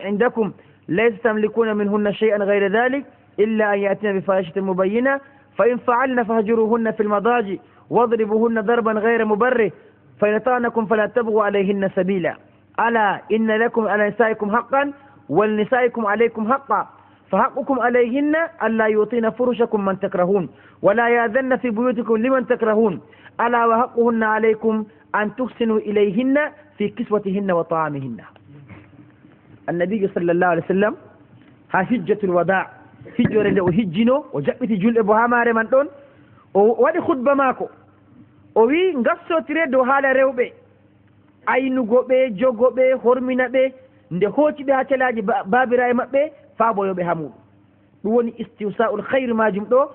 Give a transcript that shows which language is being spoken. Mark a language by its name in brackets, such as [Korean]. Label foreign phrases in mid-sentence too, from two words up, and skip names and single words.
[Arabic] عندكم ليس تملكون منهن شيئا غير ذلك إلا أن يأتين بفاحشة مبينة فإن فعلن فهجروهن في المضاجع واضربوهن ضربا غير مبرح فإن أطعنكم فلا تبغوا عليهن سبيلا ألا إن لكم على نسائكم حقا ولنسائكم عليكم حقا فحقكم عليهن ألا يعطين فرشكم من تكرهون ولا يأذن في بيوتكم لمن تكرهون ألا وحقهن عليكم أن تحسنوا إليهن في كسوتهن وطعامهن. النبي صلى الله عليه وسلم حجة الوداع [Fula] hijjore nde o hijjino o jaɓɓiti julɗe bo ha maare man ɗon o waɗi khutba maako o wi gassotire dow haala rewɓe aynugo ɓe jogo ɓe hormina ɓe nde hooci ɓe ha celaji babira e maɓɓe faaboyoɓe ha muɗum ɗum woni istiwsa'ul khayre majum ɗo